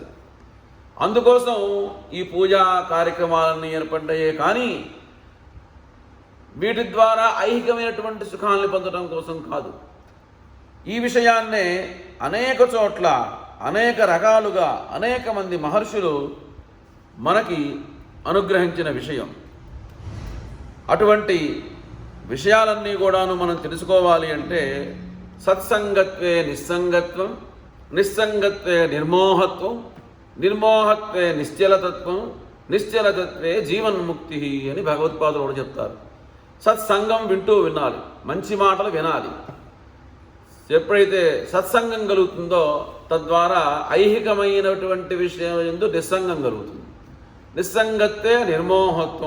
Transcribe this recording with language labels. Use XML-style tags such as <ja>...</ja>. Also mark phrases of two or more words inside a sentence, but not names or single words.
<te>అందుకోసం ఈ పూజా కార్యక్రమాలన్నీ ఏర్పడ్డాయే కానీ వీటి ద్వారా ఐహికమైనటువంటి సుఖాన్ని పొందడం కోసం కాదు. ఈ విషయాన్నే అనేక చోట్ల అనేక రకాలుగా అనేక మంది మహర్షులు మనకి అనుగ్రహించిన విషయం. అటువంటి విషయాలన్నీ కూడాను మనం తెలుసుకోవాలి అంటే</te> <sa>సత్సంగత్వే నిస్సంగత్వం, నిస్సంగత్వే నిర్మోహత్వం, నిర్మోహత్వే నిశ్చలతత్వం, నిశ్చలతత్వే జీవన్ముక్తి</sa> <te>అని భగవత్పాదులు కూడా చెప్తారు. సత్సంగం వింటూ వినాలి, మంచి మాటలు వినాలి. ఎప్పుడైతే సత్సంగం కలుగుతుందో తద్వారా ఐహికమైనటువంటి విషయం యందు నిస్సంగం కలుగుతుంది.</te> <sa>నిస్సంగత్వే నిర్మోహత్వం.</sa>